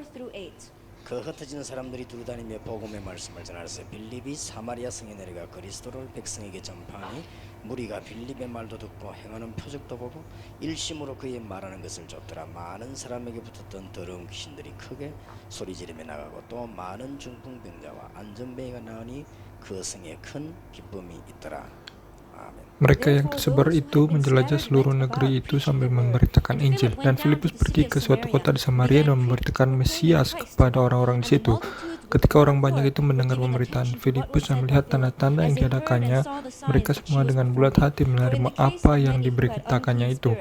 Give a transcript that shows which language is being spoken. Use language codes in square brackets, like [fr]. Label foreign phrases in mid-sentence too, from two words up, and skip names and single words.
[ko] 그 흩어진 사람들이 두루다니며 복음의 말씀을 전하세 빌립이 사마리아 성에 내려가 그리스도를 백성에게 전파하니 무리가 빌립의 말도 듣고 행하는 표적도 보고 일심으로 그의 말하는 것을 쫓더라. 많은 사람에게 붙었던 더러운 귀신들이 크게 소리지르며 나가고 또 많은 중풍병자와 안전뱅이가 나으니 그 성에 큰 기쁨이 있더라. [id] Mereka yang tersebar itu menjelajah seluruh negeri itu sambil memberitakan Injil. Dan Filipus pergi ke suatu kota di Samaria dan memberitakan Mesias kepada orang-orang di situ. Ketika orang banyak itu mendengar pemberitaan Filipus dan melihat tanda-tanda yang diadakannya, mereka semua dengan bulat hati menerima apa yang diberitakannya itu.